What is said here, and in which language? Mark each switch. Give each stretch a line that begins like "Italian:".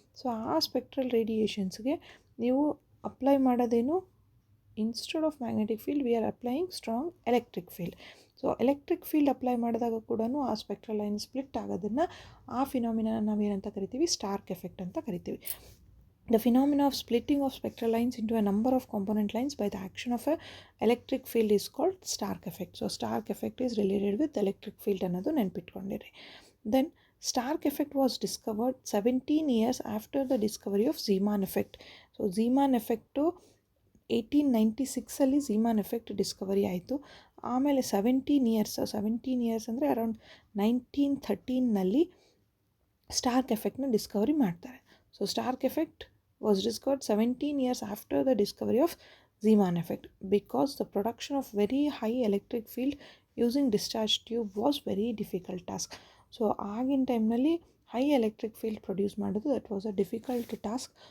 English: so
Kannada: ಆ spectral ರೇಡಿಯೇಷನ್ಸ್ಗೆ ನೀವು apply ಮಾಡೋದೇನು,
English: Instead of magnetic field we are applying strong electric field.
Kannada: So electric field apply ಮಾಡಿದಾಗ ಕೂಡ ಆ spectral line split ಆಗೋದನ್ನು, ಆ ಫಿನಾಮಿನಾ ನಾವೇನಂತ ಕರಿತೀವಿ, ಸ್ಟಾರ್ಕ್ ಎಫೆಕ್ಟ್ ಅಂತ ಕರಿತೀವಿ.
English: The phenomena of splitting of spectral lines into a number of component lines by the action of a electric field is called stark effect. So stark effect is related with electric field
Kannada: ಅನ್ನೋದು ನೆನ್ಪಿಟ್ಕೊಂಡಿರಿ.
English: Then stark effect was discovered 17 years after the discovery of Zeeman effect.
Kannada: So Zeeman effect 1896 ಝೀಮಾನ್ effect Discovery ಆಯಿತು. ಆಮೇಲೆ 17 years ಅಂದರೆ around 1913 Starc ಎಫೆಕ್ಟ್ನ Discovery ಮಾಡ್ತಾರೆ.
English: So Stark effect was discovered 17 years after the discovery of Zeeman effect because the production of very high electric field using discharge tube was very difficult task.
Kannada: So ಆಗಿನ ಟೈಮ್ನಲ್ಲಿ high electric field produce ಮಾಡೋದು
English: That was a difficult task.